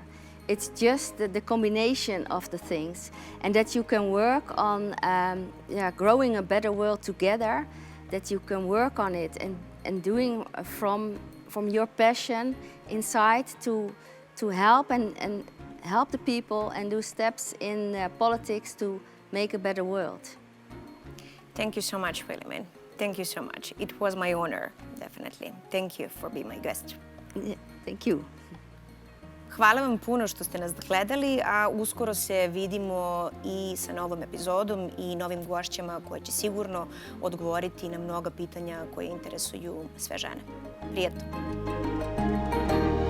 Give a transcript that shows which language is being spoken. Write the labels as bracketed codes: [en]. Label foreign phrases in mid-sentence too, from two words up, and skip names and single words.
[en] It's just the combination of the things, and that you can work on growing a better world together, that you can work on it and doing from your passion inside to help and help the people and do steps in politics to make a better world. Thank you so much, Willemien. Thank you so much. It was my honor, definitely. Thank you for being my guest. Yeah, thank you. [sr] Hvala vam puno što ste nas gledali, a uskoro se vidimo i sa novom epizodom i novim gošćama koje će sigurno odgovoriti na mnoga pitanja koje interesuju sve žene. Prijetno!